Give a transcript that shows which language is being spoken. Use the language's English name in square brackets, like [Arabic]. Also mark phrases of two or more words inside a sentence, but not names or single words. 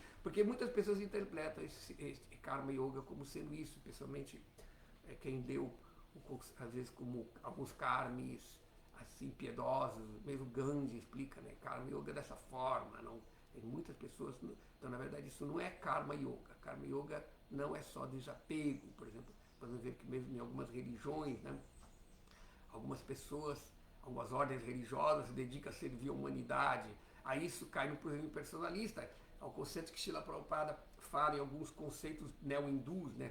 [Portuguese] Porque muitas pessoas interpretam esse karma yoga como sendo isso, especialmente quem deu, às vezes, como alguns karmis assim, piedosos, mesmo Gandhi explica, né? Karma yoga dessa forma, não. Tem muitas pessoas, então na verdade isso não é karma yoga. Karma yoga não é só desapego, por exemplo, podemos ver que mesmo em algumas religiões, né? Algumas pessoas, algumas ordens religiosas se dedicam a servir a humanidade. Aí isso cai no pluralismo personalista. É o conceito que Srila Prabhupada fala em alguns conceitos neo-hindus, né?